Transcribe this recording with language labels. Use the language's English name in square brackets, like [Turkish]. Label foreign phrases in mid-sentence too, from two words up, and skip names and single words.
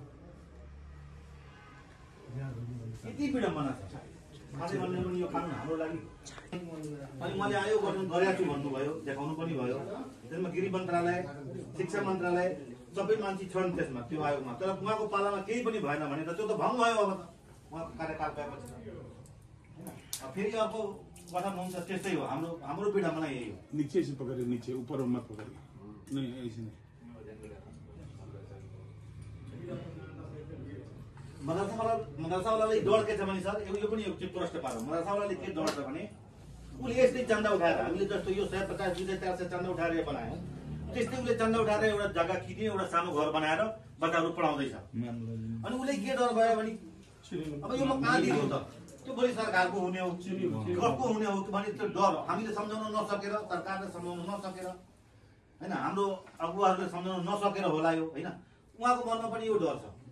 [Nepali] यति विडम्बना छ खासै भन्ने पनि यो कानुन हाम्रो लागि अनि मैले आयो गर्नु गरेको छु भन्नुभयो देखाउनु पनि भयो त्यसमा गृह मन्त्रालय शिक्षा मन्त्रालय सबै मान्छे छन् त्यसमा त्यो आयोगमा तर उहाँको पालामा केही पनि भएन भने त त्यो त भङ्ग भयो अब त उहाँको कार्यकाल गएपछि फेरि अर्को कथन हुन्छ त्यस्तै हो हाम्रो विडम्बना यही हो [Hindi] नीचे से पकड़े नीचे ऊपर मत पकड़िए नहीं ऐसे नहीं [Nepali] मदरसावालाले डर के छ भने सर यो पनि एक प्रश्न पारौँ मदरसावालाले के डर छ भने उसले यस्तै चन्दा उठाएर हामीले जस्तो यो 150 200 चन्दा उठाएर बनायौँ त्यस्तै उसले चन्दा उठाएर एउटा जग्गा किने एउटा सानो घर बनाएर बच्चाहरू पढाउँदैछ अनि उसले के डर भयो भने अब यो म कहाँ दिनु त त्यो पनि सरकारको हुने हो कसको हुने हो भने त्यो डर हामीले सम्झाउन नसकेर सरकारले सम्झाउन नसकेर हैन हाम्रो अगुवाहरूले सम्झाउन नसकेर होला यो हैन उहाँको मनमा पनि यो डर छ